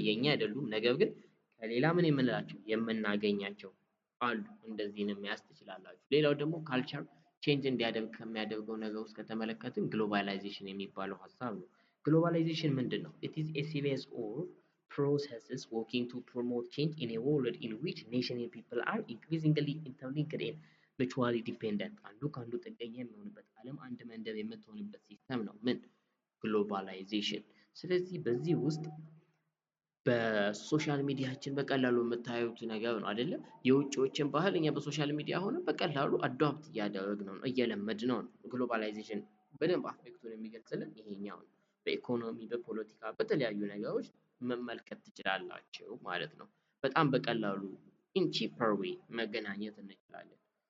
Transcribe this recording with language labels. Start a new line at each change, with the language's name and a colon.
Amharic: የኛ አይደሉም። ነገር ግን ከሌላ ምን የምንላቸው የምናገኛቸው አሉ። እንደዚህንም መያዝ ትችላላችሁ። ሌላው ደግሞ ካልቸር ቼንጅ እንዲያደርግ ከሚያደርገው ነገር ውስጥ ከተመለከትን ግሎባላይዜሽን የሚባለው ሀሳብ ነው። ግሎባላይዜሽን ምንድን ነው?
English: it is a series of processes working to promote change in a world in which nations and people are increasingly interlinked and mutually dependent።
Amharic: አንዱ ከአንዱ ጥገኛ የሚሆንበት ዓለም አንድ መንደር የምትሆንበት ሲስተም ነው ምን? ግሎባላይዜሽን። ስለዚህ በዚህ ውስጥ በሶሻል ሚዲያችን በቀላሉ የምታዩት ነገር ነው አይደለ? የውጭዎችን ባህል እኛ በሶሻል ሚዲያ ሆነ በቀላሉ አዶፕት እያደረግነው ነው፣ እየለመድነው ነው። ግሎባላይዜሽን በደንብ አስፔክቱን የሚገልጽልን ይሄኛው ነው። በኢኮኖሚ፣ በፖለቲካ፣ በተለያዩ ነገሮች መመልከት ትችላላችሁ ማለት ነው። በጣም በቀላሉ
English: ኢን ቺፐር ዌይ
Amharic: መገናኘት እንችላለን።